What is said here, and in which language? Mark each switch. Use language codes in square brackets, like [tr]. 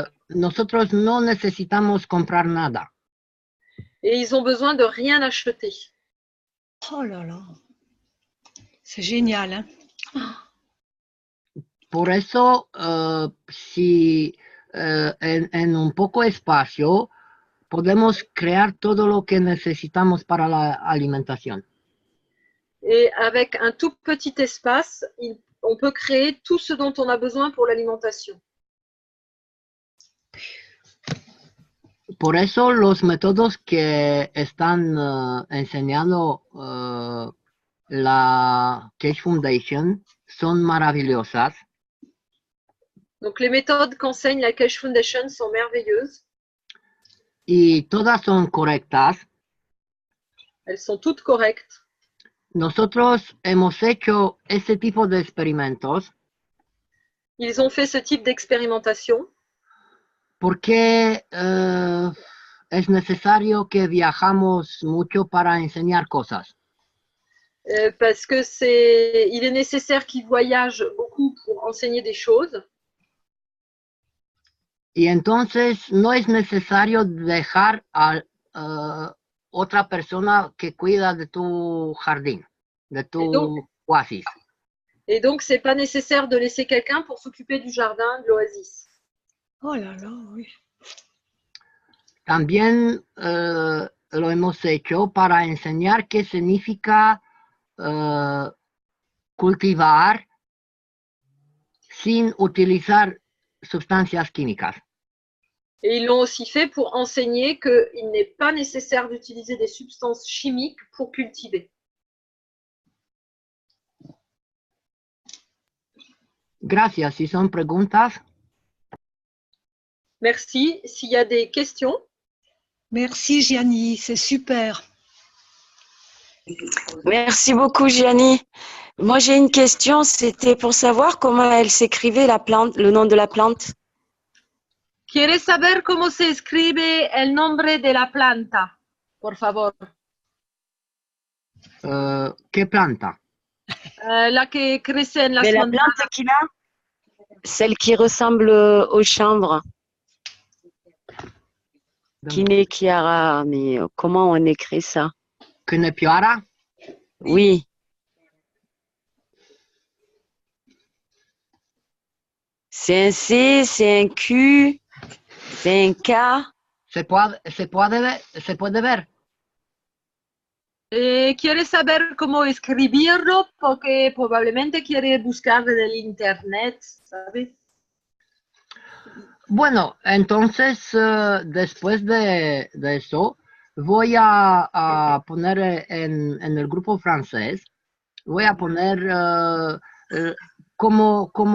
[es] Nosotros no necesitamos comprar nada. [fr] Et ils ont besoin de rien acheter. Oh là là. C'est génial, hein. [es] Por eso, si en un poco espacio podemos crear todo lo que necesitamos para la alimentación. [fr] Et avec un tout petit espace, on peut créer tout ce dont on a besoin pour l'alimentation. [es] Por eso los métodos que están enseñando la Cage Foundation son maravillosas. [fr] Donc, les méthodes qu'enseigne la Cash Foundation sont merveilleuses. [es] Y todas son correctas. [fr] Elles sont toutes correctes. [es] Nosotros hemos hecho ese tipo de experimentos [fr] Ils ont fait ce type d'expérimentation [es] porque es necesario que viajamos mucho para enseñar cosas. [fr] parce que il est nécessaire qu'ils voyagent beaucoup pour enseigner des choses. [es] Y entonces no es necesario dejar a otra persona que cuida de tu jardín, de tu oasis. [fr] Et donc, c'est pas nécessaire de laisser quelqu'un pour s'occuper du jardin, de l'oasis. Oh là là, oui. [es] También lo hemos hecho para enseñar qué significa cultivar sin utilizar sustancias químicas. [fr] Et ils l'ont aussi fait pour enseigner qu'il n'est pas nécessaire d'utiliser des substances chimiques pour cultiver. [es] Gracias. Si son preguntas. [fr] Merci. S'il y a des questions. Merci Gianni, c'est super. Merci beaucoup Gianni. Moi j'ai une question, c'était pour savoir comment elle s'écrivait la plante, le nom de la plante. [es] ¿Quieres saber cómo se escribe el nombre de la planta? Por favor. ¿Qué planta? La que crece en las [fr] Mais la [es] montañas. [fr] plante qu'il a, celle qui ressemble au chanvre. Kinekiara, mais comment on écrit ça? Kinepiara? Oui. C'est un C, c'est un Q, c'est un K. [es] Se puede ver. ¿Quieres saber cómo escribirlo? Porque probablemente quiere buscar en el internet, ¿sabes? Bueno, entonces después de eso voy a poner en el grupo francés, voy a poner cómo